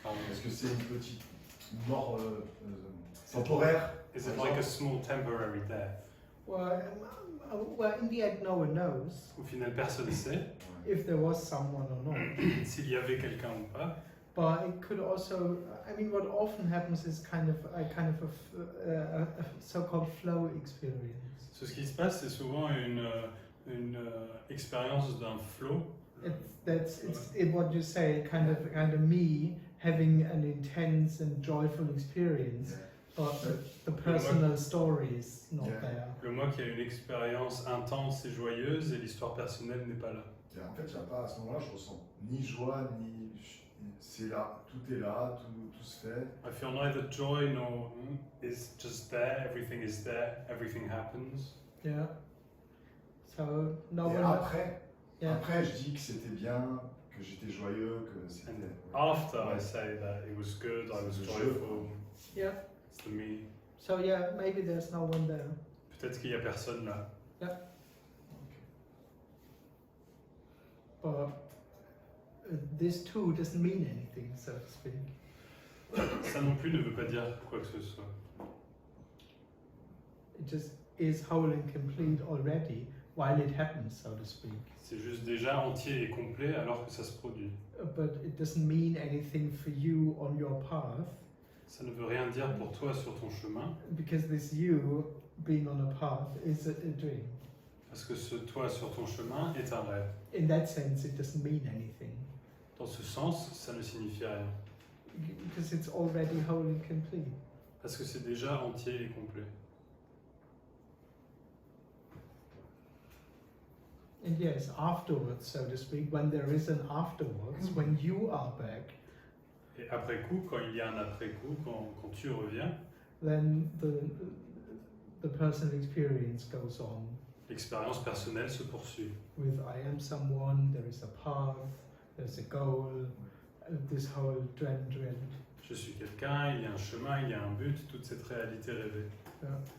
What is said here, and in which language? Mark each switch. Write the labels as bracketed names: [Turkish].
[French] Est-ce que c'est une petite mort temporaire? [English] Is it like a small temporary death? Well, in the end, no one knows [French] Au final, personne ne sait [English] if there was someone or not. [French] s'il y avait quelqu'un ou pas. [English] But it could also, I mean, what often happens is kind of a so-called flow experience. [French] Ce qui se passe, c'est souvent une expérience d'un flow. [English] It's what you say, kind of me having an intense and joyful experience, but the personal story is not there. [French] Le moi qui a une expérience intense et joyeuse et l'histoire personnelle n'est pas là. Et en fait, il y a pas, à ce moment-là, je ressens ni joie, ni... C'est là, tout est là, tout se fait. [English] I feel neither joy nor it's just there, everything is there, everything happens. Yeah. So no [French] Et [English] one. [French] après, je dis que c'était bien, que j'étais joyeux, que c'était... [English] After I say that it was good, I was joyful. Yeah. It's the me. So yeah, maybe there's no one there. [French] Peut-être qu'il y a personne là. [English] Yeah. But this too doesn't mean anything, so to speak. [French] Ça non plus ne veut pas dire quoi que ce soit. [English] It just is whole and complete already while it happens, so to speak. [French] C'est juste déjà entier et complet alors que ça se produit. [English] But it doesn't mean anything for you on your path. [French] Ça ne veut rien dire pour toi sur ton chemin. [English] Because this you being on a path is a dream. [French] Parce que ce toi sur ton chemin est un rêve. [English] In that sense, it doesn't mean anything. [French] Dans ce sens, ça ne signifie rien. [English] Because it's already whole and complete. [French] Parce que c'est déjà entier et complet. [English] And yes, afterwards, so to speak, when there is an afterwards, when you are back, [French] Et après coup, quand il y a un après coup, quand tu reviens, [English] then the personal experience goes on. [French] L'expérience personnelle se poursuit. [English] With I am someone, there is a path, there's a goal, this whole dream. [French] Je suis quelqu'un, il y a un chemin, il y a un but, toute cette réalité rêvée. [English] Yeah.